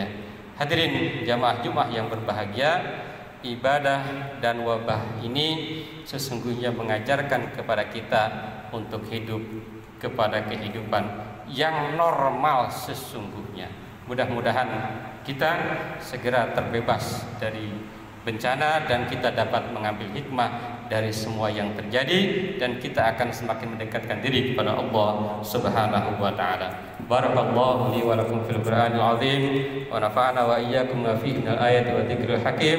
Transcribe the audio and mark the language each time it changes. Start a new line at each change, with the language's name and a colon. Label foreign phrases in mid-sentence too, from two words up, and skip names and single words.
Indonesian: Hadirin jamaah Jumat yang berbahagia, ibadah dan wabah ini sesungguhnya mengajarkan kepada kita untuk hidup kepada kehidupan yang normal sesungguhnya. Mudah-mudahan kita segera terbebas dari bencana dan kita dapat mengambil hikmah dari semua yang terjadi, dan kita akan semakin mendekatkan diri kepada Allah
Arabic: سبحانه وتعالى. بارك الله لي ولكم في القرآن العظيم ونفعنا وإياكم بما فيه من الآيات والذكر الحكيم.